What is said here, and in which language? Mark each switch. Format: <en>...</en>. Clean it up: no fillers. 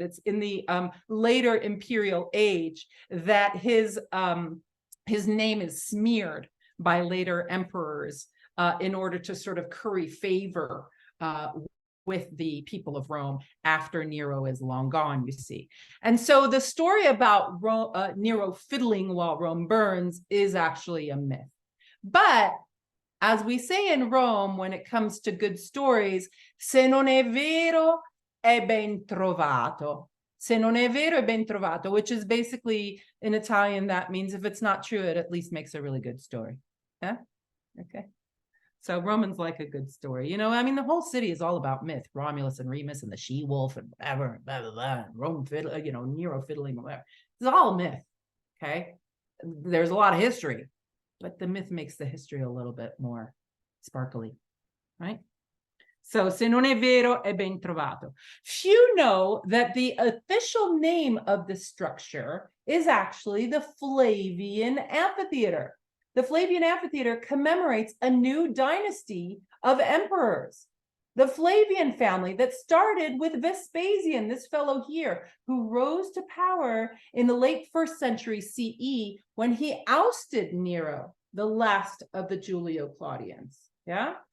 <en>It's in the later imperial age that his name is smeared by later emperors in order to sort of curry favor with the people of Rome after Nero is long gone, you see. And so the story about Nero fiddling while Rome burns is actually a myth. But as we say in Rome, when it comes to good stories,</en> <it>se non è vero, è ben trovato. Se non è vero, è ben trovato,</it> <en>which is basically, in Italian, that means if it's not true, it at least makes a really good story. Yeah? Okay. So Romans like a good story. The whole city is all about myth. Romulus and Remus and the she-wolf and whatever, blah, blah, blah, and Rome fiddling, Nero fiddling, whatever. It's all myth, okay? There's a lot of history, but the myth makes the history a little bit more sparkly, right? So,</en> <it>se non è vero, è ben trovato.</it> <en>Few know that the official name of the structure is actually the Flavian Amphitheater. The Flavian Amphitheater commemorates a new dynasty of emperors. The Flavian family that started with Vespasian, this fellow here, who rose to power in the late 1st century CE when he ousted Nero, the last of the Julio-Claudians. Yeah?</en>